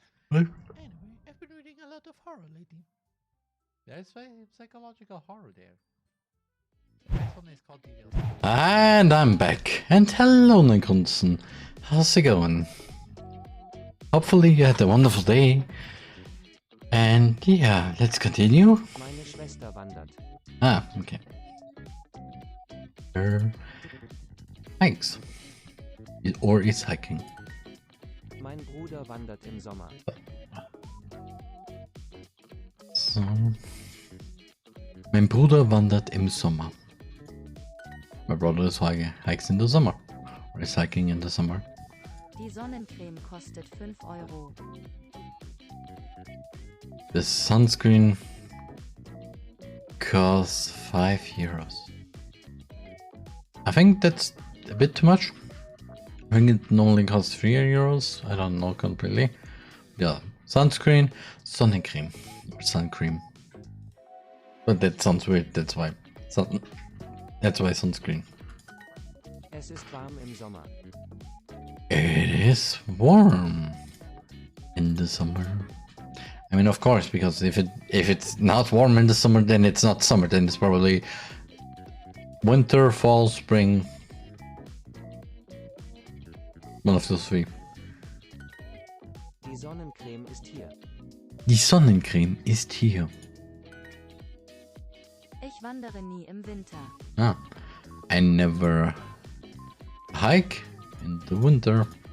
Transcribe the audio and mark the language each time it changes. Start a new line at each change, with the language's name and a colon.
English: Anyway, I've been reading a lot of horror lately. There's psychological horror there. This one is called Details. And I'm back. And hello, Negrunzen. How's it going? Hopefully you had a wonderful day. And yeah, let's continue.
German: Meine Schwester wandert.
English: Ah, okay. Thanks. Or it's hiking.
German: Mein Bruder wandert im Sommer.
English: So.
German: Mein Bruder wandert im Sommer.
English: My brother is hikes in the summer. Or is hiking in the summer.
German: Die Sonnencreme kostet 5 Euro.
English: The sunscreen costs 5 euros. I think that's a bit too much. I think it normally costs 3 euros. I don't know completely. Yeah, sunscreen, sonnencreme, or sun cream. But that sounds weird. That's why. That's why sunscreen.
German: Es ist warm im Sommer.
English: It is warm in the summer. I mean, of course, because if it's not warm in the summer, then it's not summer. Then it's probably winter, fall, spring. One of those three.
German: Die Sonnencreme ist hier. Die Sonnencreme ist hier. Ich wandere nie im Winter.
English: Ah, I never hike in the winter.